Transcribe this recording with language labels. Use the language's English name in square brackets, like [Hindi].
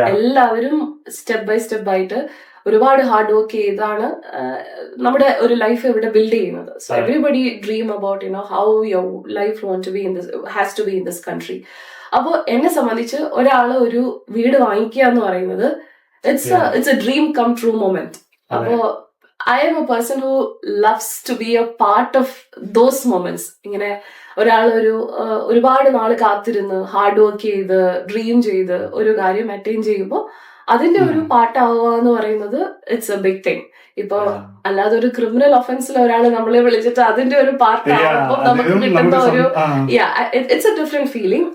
[Malayalam] എല്ലാവരും [English] step by step [Malayalam] ആയിട്ട് ഒരുപാട് ഹാർഡ് വർക്ക് ചെയ്താണ് നമ്മുടെ ഒരു ലൈഫ് ഇവിടെ ബിൽഡ് ചെയ്യുന്നത്. [English] So everybody dream about how your life want to be in this, has to be in this country. [Malayalam] അപ്പോൾ എന്നെ സംബന്ധിച്ച് ഒരാള് ഒരു വീട് വാങ്ങിക്കുക എന്ന് പറയുന്നത് [English] It's a dream come true moment. അപ്പോ I am a person who loves to be a part of those moments. [Malayalam] ഇങ്ങനെ ഒരാൾ ഒരുപാട് നാൾ കാത്തിരുന്ന് ഹാർഡ് വർക്ക് ചെയ്ത് ഡ്രീം ചെയ്ത് ഒരു കാര്യം അറ്റൈൻ ചെയ്യുമ്പോൾ അതിന്റെ ഒരു പാർട്ടാവുക എന്ന് പറയുന്നത് [English] It's a big thing. [Malayalam] ഇപ്പൊ അല്ലാതെ ഒരു ക്രിമിനൽ ഒഫൻസിൽ ഒരാള് നമ്മളെ വിളിച്ചിട്ട് അതിന്റെ ഒരു പാർട്ട് ആവുമ്പോൾ നമുക്ക് കിട്ടുന്ന ഒരു [English] It's a different feeling.